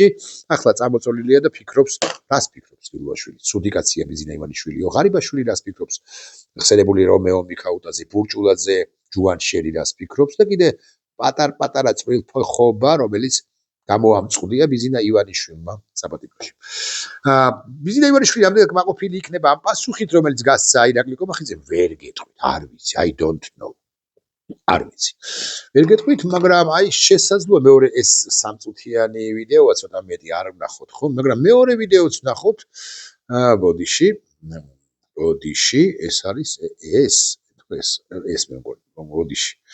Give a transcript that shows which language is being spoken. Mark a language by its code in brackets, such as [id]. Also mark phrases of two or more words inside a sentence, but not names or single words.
[ka] ახლა წამოწოლილია და ფიქრობს რას ფიქრობს ლილუაშვილი ცუდი კაცია ბიზინა ივანიშვილიო ღარიბაშვილი რას ფიქრობს ხსენებული რომეო მიქაუტაძე ბურჭულაძე ჯუანშერი რას ფიქრობს და კიდე პატარ-პატარა წვრილფეხობა რომელიც გამოამწყდია ბიზინა ივანიშვილმა საბადიმოში ბიზინა ივანიშვილი ამდენ კმაყოფილი იქნება ამ პასუხით რომელიც გასცა ირაკლი კობახიძემ ვერ გეტყვით არ ვიცი [en] I don't know [ka] არ ვიცი ვერ გეტყვით მაგრამ აი შესაძლოა მეორე ეს სამწუთიანი ვიდეოა ცოტა მეტი არ ვნახოთ ხო მაგრამ მეორე ვიდეოც ვნახოთ ბოდიში ეს არის ეს მე მგონი ბოდიში